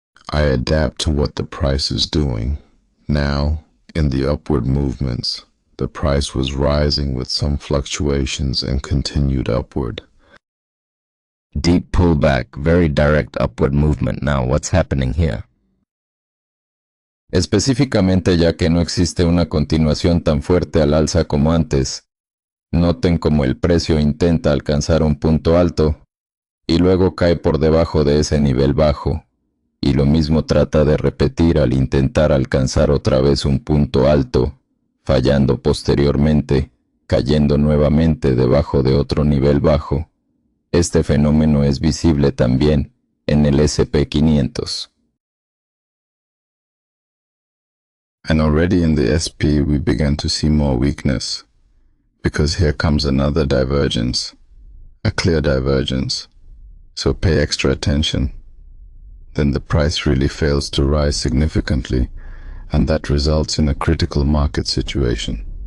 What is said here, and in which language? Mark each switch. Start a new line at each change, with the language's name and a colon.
English: I adapt to what the price is doing. Now, in the upward movements, the price was rising with some fluctuations and continued upward. Deep pullback, very direct upward movement. Now, what's happening here?
Spanish: Específicamente, ya que no existe una continuación tan fuerte al alza como antes, noten cómo el precio intenta alcanzar un punto alto y luego cae por debajo de ese nivel bajo, y lo mismo trata de repetir al intentar alcanzar otra vez un punto alto, fallando posteriormente, cayendo nuevamente debajo de otro nivel bajo. Este fenómeno es visible también en el SP500.
English: And already in the SP we began to see more weakness, because here comes another divergence, a clear divergence, so pay extra attention. Then the price really fails to rise significantly, and that results in a critical market situation.